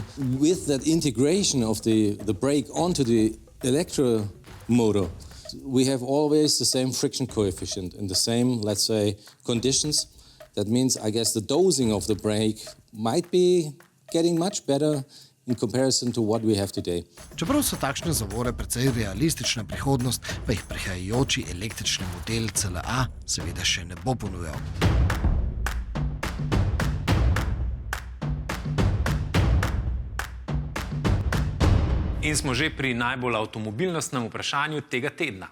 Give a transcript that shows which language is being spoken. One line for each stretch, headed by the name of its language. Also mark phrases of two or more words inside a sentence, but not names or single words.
English: With that integration of the brake onto the electromotor, we have always the same friction coefficient and the same, let's say, conditions. That means, I guess, the dosing of the brake might be getting much better in comparison to what we have today.
Slovenian: Čeprav so takšne zavore precej realistična prihodnost, pa jih prihajajoči električni model CLA seveda še ne bo ponujal. In smo že pri najbolj avtomobilnostnem vprašanju tega tedna.